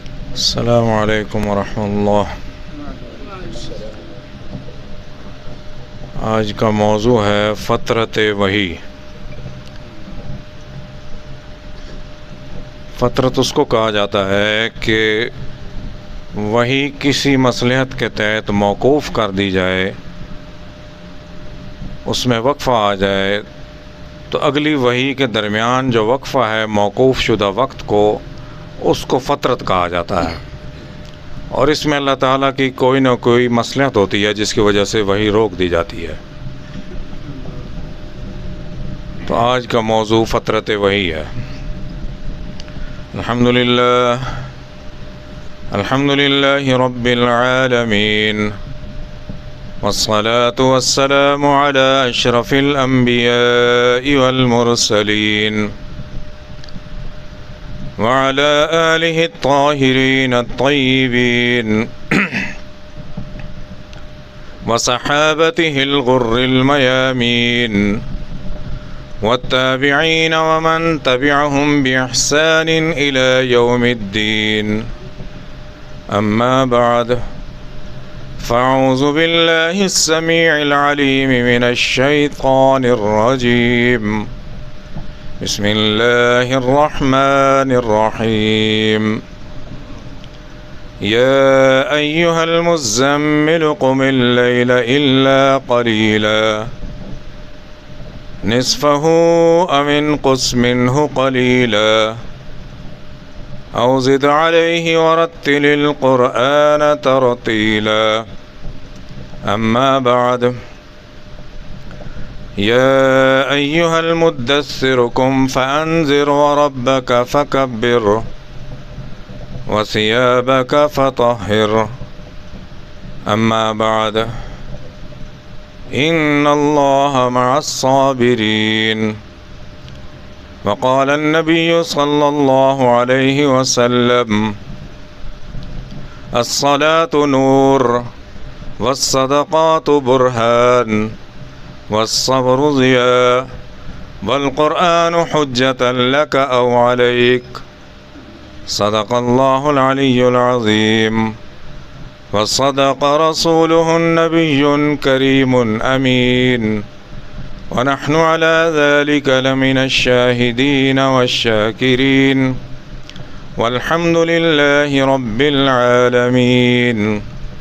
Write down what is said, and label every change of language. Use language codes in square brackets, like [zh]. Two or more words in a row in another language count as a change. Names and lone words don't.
[ar] السلام عليكم ورحمة الله. [ur] آج کا موضوع ہے فترت وحی. فترت اس کو کہا جاتا ہے کہ وحی کسی مصلحت کے تحت موقوف کر دی جائے، اس میں وقفہ آ جائے تو اگلی وحی کے درمیان جو وقفہ ہے موقوف شدہ وقت کو، اس کو فترت کہا جاتا ہے. اور اس میں اللہ تعالیٰ کی کوئی نہ کوئی مصلحت ہوتی ہے جس کی وجہ سے وحی روک دی جاتی ہے. تو آج کا موضوع فترت وحی ہے. [ar] الحمد لله الحمد لله رب العالمين والصلاة والسلام على أشرف الأنبياء والمرسلين وعلى آله الطاهرين الطيبين وصحابته الغر الميامين والتابعين ومن تبعهم بإحسان إلى يوم الدين. أما بعد فأعوذ بالله السميع العليم من الشيطان الرجيم. بسم الله الرحمن الرحيم. يا أيها المزمل قم الليل إلا قليلا نصفه أو انقص منه قليلا أو زد عليه ورتل القرآن ترتيلا. أما بعد يا أيها المدثر قم فأنذر وربك فكبر وثيابك فطهر. أما بعد إن الله مع الصابرين. وقال النبي صلى الله عليه وسلم الصلاة نور والصدقة برهان والصبر ضياء والقرآن حجة لك أو عليك. صدق الله العلي العظيم وصدق رسوله النبي الكريم آمين ونحن على ذلك لمن الشاهدين والشاكرين والحمد لله رب العالمين.